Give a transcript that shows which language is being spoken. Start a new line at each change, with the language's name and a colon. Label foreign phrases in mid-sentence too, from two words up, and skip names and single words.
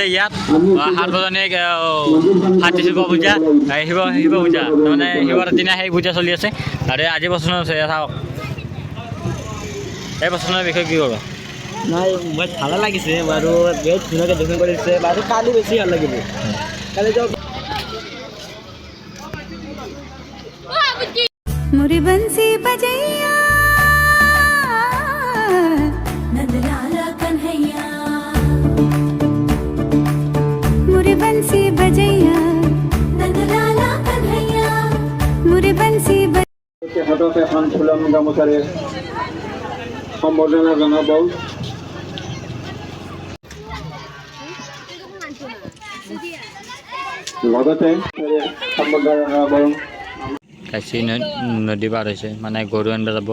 Assamese: ইয়াত সাৰ্বজনীক হাতী শিৱ পূজা, শিৱ পূজা তাৰমানে শিৱৰাত্ৰিৰ দিনা সেই পূজা চলি আছে। আৰু আজি বচন আছে চাওক, এই বচনৰ বিষয়ে কি ক'ব? নাই মই ভালো লাগিছে বাৰু, বহুত ধুনীয়াকৈ দৰ্শন কৰিছে বাৰু। কালি বেছি ভাল লাগিব, কালি
Hindi: मुरी बंसी बजैया नंदलाला कन्हैया मुरी बंसी बजैया नंदलाला कन्हैया
Assamese: তেখেতক এখন ফুলন গামোচাৰে সম্বৰ্ধনা জনাব। লগতে সম্বৰ্ধনা জনাব কাশী নদী পাৰ হৈছে মানে গৰু আনিব যাব।